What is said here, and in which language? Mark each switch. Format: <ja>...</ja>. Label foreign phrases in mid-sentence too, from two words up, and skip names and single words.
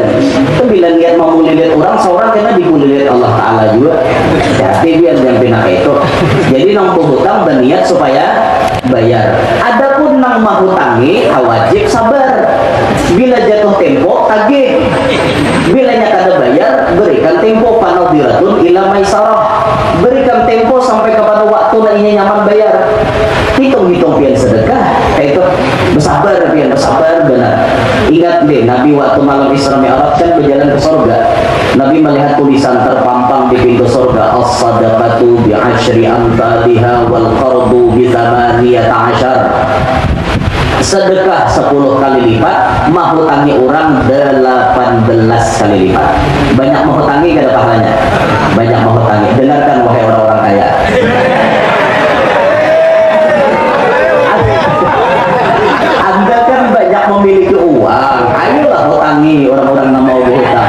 <id>Itu bila niat mau mulilit orang, seorang kena dimulilit Allah Ta'ala juga. Jadi biar yang pina itu. Jadi nang berhutang berniat supaya bayar. Adapun nang mahutangi, wajib sabar. Bila jatuh tempo, tagih. Bila kada bayar, berikan tempo</id> <ar>فنظرة إلى ميسرة.</ar> <id>Berikan tempo sampai kepada waktu na ini nyaman bayar. Hitung-hitung pian sedekah, itu bersabar pian, bersabar benar. Ingat deh, Nabi waktu malam Isra Mi'raj kan berjalan ke surga. Nabi melihat tulisan terpampang di pintu surga,</id> <ar>الصدقة بعشر أمثالها والقرض بثمانية عشر.</ar> <id>Sedekah 10 kali lipat, menghutangi orang 18 kali lipat. Banyak menghutangi kada pahalanya? Banyak menghutangi. Dengarkan wahai orang-orang kaya. Anda kan banyak memiliki uang, ayolah hutangi orang-orang yang mau berhutang.</id>